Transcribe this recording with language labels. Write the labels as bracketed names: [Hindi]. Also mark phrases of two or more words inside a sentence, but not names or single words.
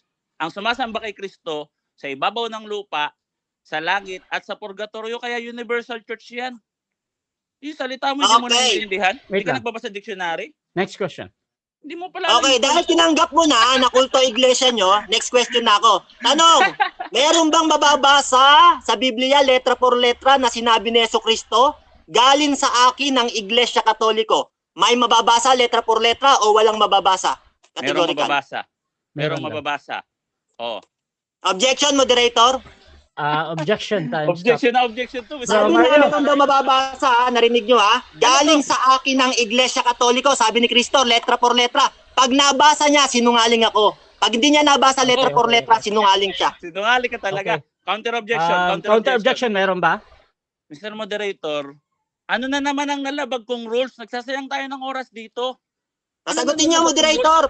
[Filipino] Ang sumasamba kay Kristo sa ibabaw ng lupa, sa langit at sa purgatorio, kaya [English] universal church [Filipino] yan. Yung salita mo, hindi mo [English] Okay. [Filipino] naintindihan? [English] Wait [Filipino] Hindi ka lang. nagbabasa dictionary? [English] Next question. [Filipino] Hindi mo pala Okay, dahil tinanggap mo na kulto iglesia nyo, [English] next question [Filipino] na ako. Tanong, meron bang mababasa sa Biblia [Spanish] letra por letra [Filipino] na sinabi ni Jesucristo, galing sa akin ng Iglesia Katoliko? May mababasa [Spanish] letra por letra [Filipino] o walang mababasa? Merong [English] Categorical. [Filipino] mababasa. Merong Meron daw. mababasa. Oh. [English] Objection, moderator. Objection time. Objection to. [Filipino] Sabi Mario. na meron daw mababasa, narinig nyo ha? Galing sa akin ng Iglesia Katoliko, sabi ni Cristo, [Spanish] letra por letra. [Filipino] Pag nabasa niya, sinungaling ako. Pag hindi niya nabasa letra [English] Okay, for okay, letra, okay. [Filipino] sinungaling siya. Sinungaling ka talaga. [English] Okay. Counter objection. Counter objection, [Filipino] meron ba? Mr. Moderator, ano na naman ang nalabag kong rules? Nagsasayang tayo ng oras dito. Sasagutin niyo, moderator.